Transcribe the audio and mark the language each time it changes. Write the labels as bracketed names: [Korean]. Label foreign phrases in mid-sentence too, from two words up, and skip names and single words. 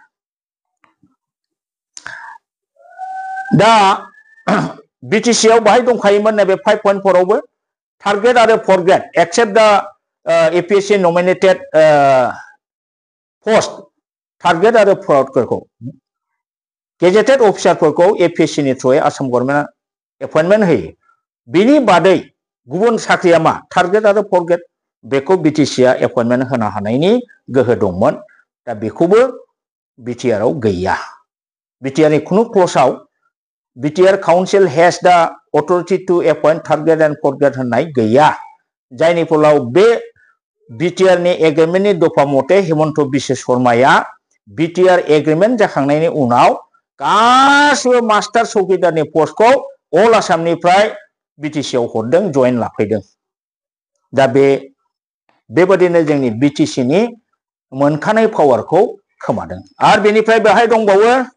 [Bodo] दा BTC आव बाहाय दंखायोमोन नैबे 5.4 आवबो टारगेट आरो फरगेट [English] except the APSC nominated post [Bodo] टारगेट आरो फरगेटखौ गेजेटेड अफिसारफोरखौ APSC नि थ्रुयै आसाम गभर्नमेन्टआ एपइन्टमेन्ट होयो बिनि बादै गुबुन साख्रिया मा टारगेट आरो फरगेट बेखौ BTC आ एपइन्टमेन्ट होनो हानायनि गोहो दंमोन दा बेखौबो BTR आव गैया BTR नि खुनु क्लजआव [English] BTR Council has the authority to appoint target and forget [Bodo] होननाय गैया जायनि फलाव बे BTR नि एग्रीमेन्टनि दफा मथे हेमन्त बिश्व शर्माया BTR एग्रीमेन्ट जाखांनायनि उनाव गासिबो मास्टार चौकीदारनि पस्टखौ अल आसामनिफ्राय BTC आव हरदों जइन लाफैदों दा बेबादिनो जोंनि BTC नि मोनखानाय पावारखौ खोमादों आरो बेनिफ्राय बेहाय दंबावो